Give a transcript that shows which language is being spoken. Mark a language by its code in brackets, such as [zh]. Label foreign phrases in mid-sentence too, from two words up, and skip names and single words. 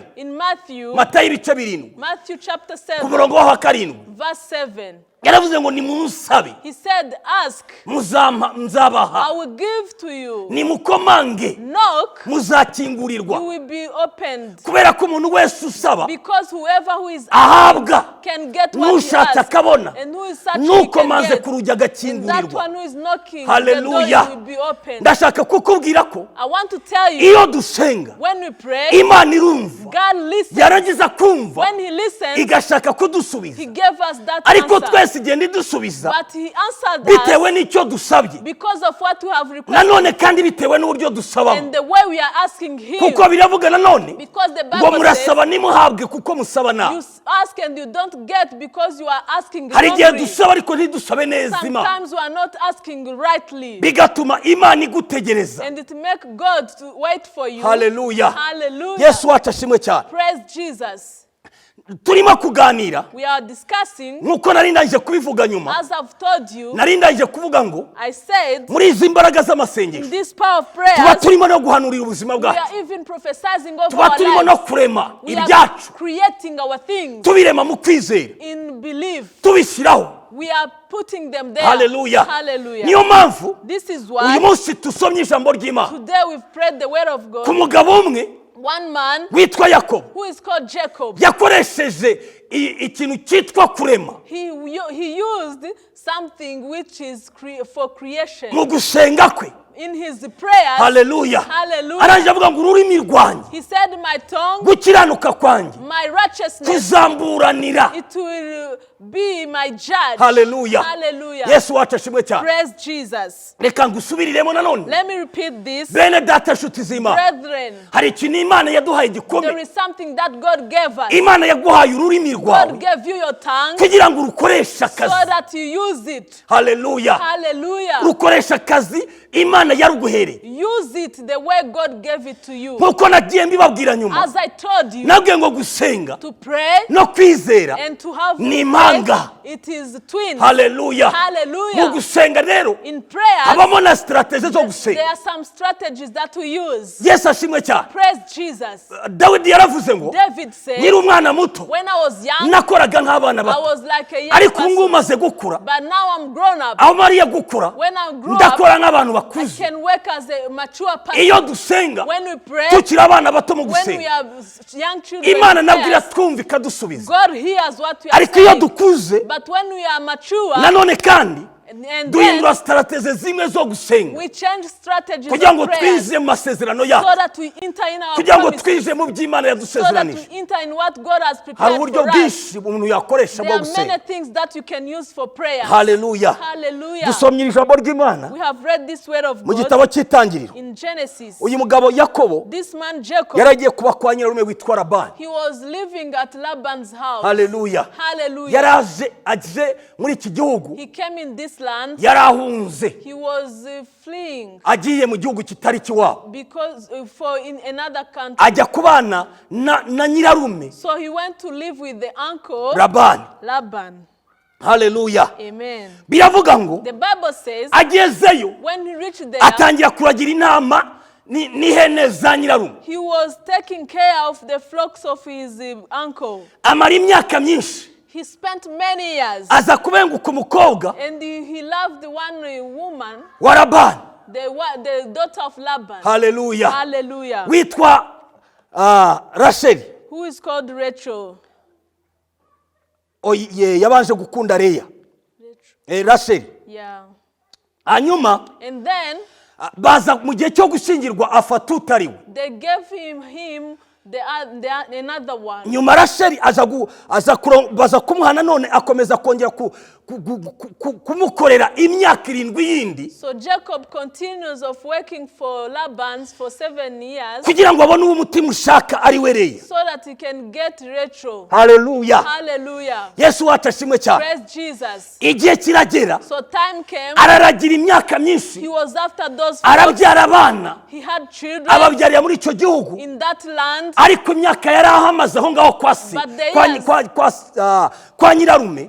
[en] in Matthew [rw] ibice 7. [en] Matthew chapter [rw] Ku 7, murongo wa 7. [en] verse 7. [rw] Yaravuze ngo nimunsabe. [en] He said, ask, [rw] Nzabaha. [en] I will give to you. [rw] Nimukomange. [en] Knock, [rw] Muzakingurirwa. [en] you will be opened. [rw] Kubera ko umuntu wese usaba [en] Because whoever who is [rw] ahabwa. [en] can get what he [rw] N'ushatse [en] asks. [rw] akabona. [en] And who is searching [rw] N'ukomanze [en] can [rw] ku [en] get. [rw] rugi [en] And that [rw] agakingurirwa. [en] one who is knocking, Hallelujah. the door will be opened. [rw] Ndashaka kukubwira ko [en] I want to tell you, [rw] iyo dusenga [en] when we pray, [rw] Imana irumva. [en] God listens. [rw] Yarangiza kumva [en] When he listens, [rw] igashaka kudusubiza. [en] he gave us that [rw] Ariko [en] answer. [rw] twese igenda idusubiza [en] But he answered [rw] bitewe [en] us [rw] n'icyo dusabye. [en] because of what we have requested. [rw] Nanone kandi bitewe n'uburyo dusabamo. [en] And the way we are asking him. [rw] Kuko biravuga nanone [en] Because the [rw] ngo [en] Bible says, [rw] murasaba nimuhabwe kuko musaba nabi. [en] you ask and you don't get because you are asking [rw] Hari igihe [en] wrongly. [rw] dusaba ariko ntidusabe neza Imana. [en] Sometimes we are not asking rightly. [rw] Bigatuma Imana igutegereza. [en] And it makes God to wait for you. Hallelujah. Hallelujah. [rw] Yesu wacu ashimwe cyane. [en] Praise Jesus. [rw] Turimo kuganira [en] We are discussing, [rw] nkuko nari ndangije kubivuga nyuma. [en] as I've told you, [rw] Nari ndangije kuvuga ngo [en] I said, [rw] muri izi mbaraga [en] in [rw] z'amasengesho [en] this power of [rw] tuba [en] prayers, [rw] turimo no guhanurira ubuzima [en] we [rw] bwacu. [en] are even prophesying over [rw] Tuba [en] our [rw] turimo no [en] lives. [rw] kurema [en] We are [rw] ibyacu. [en] creating our things [rw] Tubirema mu kwizera. [en] in belief. [rw] Tubishyiraho. [en] We are putting them there. Hallelujah. Hallelujah. [rw] Niyo mpamvu [en] This is [rw] uyu [en] why [rw] munsi tusomye ijambo ry'Imana [en] today we've prayed the word of [rw] ku [en] God. [rw] mugabo umwe [en] One man [rw] witwa Yakobo. [en] who is called Jacob, [rw] Yakoresheje ikintu cyitwa kurema [en] he used something which is for creation. [rw] mu gusenga kwe. [en] In his prayers, Hallelujah. hallelujah, [rw] Arangije avuga ngo ururimi rwanjye [en] he said, my tongue, [rw] gukiranuka kwanjye [en] my righteousness, [rw] kuzamburanira. [en] it will be my judge. Hallelujah. Hallelujah. [rw] Yesu wacu ashimwe cyane. [en] Praise Jesus. [rw] Reka ngusubiriremo nanone. [en] Let me repeat this. [rw] Bene data nshuti z'Imana, [en] Brethren, [rw] hari ikintu Imana yaduhaye [en] there [rw] gikomeye. [en] is something that God gave us. [rw] Imana yaguhaye ururimi [en] God [rw] rwawe [en] gave you your tongue [rw] kugira ngo urukoreshe [en] so [rw] akazi. [en] that you use it. Hallelujah. Hallelujah. [rw] Rukoresha akazi Imana yaruguhereye. [en] Use it the way God gave it to you. [rw] Nkuko nagiye mbibabwira nyuma, [en] As I told you, [rw] nabwiye ngo gusenga [en] to pray [rw] no kwizera [en] and to have [rw] ni [en] faith, [rw] impanga. [en] it is twins. Hallelujah. Hallelujah. [rw] Mu gusenga rero [en] In prayer, [rw] habamo na strategy zo [en] there [rw] gusenga. [en] are some strategies that we use. [rw] Yesu ashimwe cyane. [en] Praise Jesus. [rw] Dawidi yaravuze ngo [en] David said, [rw] nyiri umwana muto [en] when I was young, [rw] nakoraga nk'abana [en] I [rw] bato, [en] was like a young [rw] ariko ubu ngubu [en] person. [rw] maze gukura, [en] But now I'm grown up. [rw] aho mariya gukura [en] When I grew up, [rw] ndakora nk'abantu [en] I [rw] bakuze. [en] can work as a mature person. [rw] Iyo dusenga [en] When we pray, [rw] tukiri abana bato mu [en] when we [rw] gusenga, [en] are young children, [rw] Imana nabwo [en] prayers, [rw] iratwumva ikadusubiza. [en] God hears what we are [rw] Ariko iyo [en] saying. [rw] dukuze [en] But when we are mature, [rw] nanone kandi [en] and [rw] duhindura [en] then [rw] strategy zimwe zo gusenga [en] we change strategies [rw] kugira [en] of [rw] ngo [en] prayers [rw] twinjire mu masezerano [en] so [rw] yacu, [en] that we enter in our [rw] kugira ngo [en] promises, [rw] twinjire mu by'Imana [en] so that [rw] yadusezeranije. [en] we enter in what God has [rw] Hari [en] prepared [rw] uburyo [en] for us. [rw] bwinshi umuntu yakoresha [en] There [rw] bwo [en] are many [rw] gusenga. [en] things that you can use for prayer. Hallelujah. Hallelujah. [rw] Dusomye ijambo ry'Imana [en] We have read this word of [rw] mu [en] God [rw] gitabo cy'Itangiriro. [en] in Genesis. [rw] Uyu mugabo Yakobo [en] This man Jacob, [rw] yaragiye kuba kwa nyirarume witwa Labani. [en] he was living at Laban's house. Hallelujah. Hallelujah. [rw] Yaraje aje muri iki gihugu, [en] He came in this land. [rw] yarahunze [en] He was fleeing [rw] agiye mu gihugu kitari kiwabo, [en] because for in another country. [rw] ajya kubana na nyirarume [en] So he went to live with the uncle Labani. Laban. Hallelujah. Amen. [rw] Biravuga ngo [en] The Bible says [rw] agezeyo [en] when he reached there, [rw] atangira kuragira intama n'ihene za nyirarume. [en] he was taking care of the flocks of his uncle. [rw] Amara imyaka myinshi, [en] He spent many years, [rw] aza kubenguka umukobwa [en] and he loved one woman, [rw] wa Labani. [en] the daughter of Laban. Hallelujah. Hallelujah. [rw] Witwa Rasheli. [en] Who is called Rachel. [rw] Yabanje gukunda Leya. Rasheli. [en] Yeah. [rw] Hanyuma [en] And then [rw] baza mu gihe cyo gushyingirwa afata utariwe. [en] they gave him another one. [rw] Nyuma Rasheli baza kumuha nanone akomeza kongera kumukorera imyaka 7 yindi. [en] So Jacob continues of working for Laban for 7 years. [rw] Kugira ngo abone umutima ushaka ari we Leya. [en] So that he can get Rachel. Hallelujah. Hallelujah. [rw] Yesu watashimwe cyane. [en] Praise Jesus. [rw] Igihe kiragera. [en] So time came. [rw] Araragira imyaka myinshi. [en] He was after those. [rw] Arabyara abana. [en] He had children. [rw] Ababyariye muri icyo gihugu. [en] In that land. [rw] Ariko imyaka yari ahamaze aho ngaho kwa nyirarume.